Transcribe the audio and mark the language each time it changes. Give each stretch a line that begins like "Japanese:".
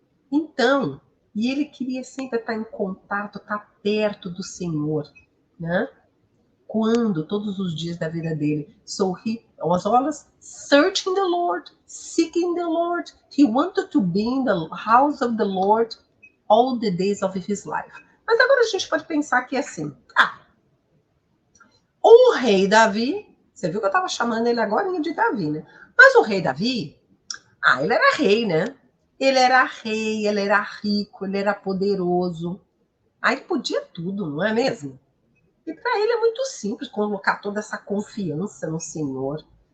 Portuguese: Então, e ele queria sempre estar em contato, estar perto do Senhor, né? Quando, todos os dias da vida dele.
English: So he was always searching the Lord, seeking the Lord. He wanted to be in the house of the Lord all the days of his life.
Portuguese: Mas agora a gente pode pensar que assim, o rei Davi, você viu que eu estava chamando ele agora de Davi, né? Mas o rei Davi, ele era rei, né? Ele era rei, ele era rico, ele era poderoso. Ele podia tudo, não é mesmo? E para ele é muito simples colocar toda essa confiança no Senhor.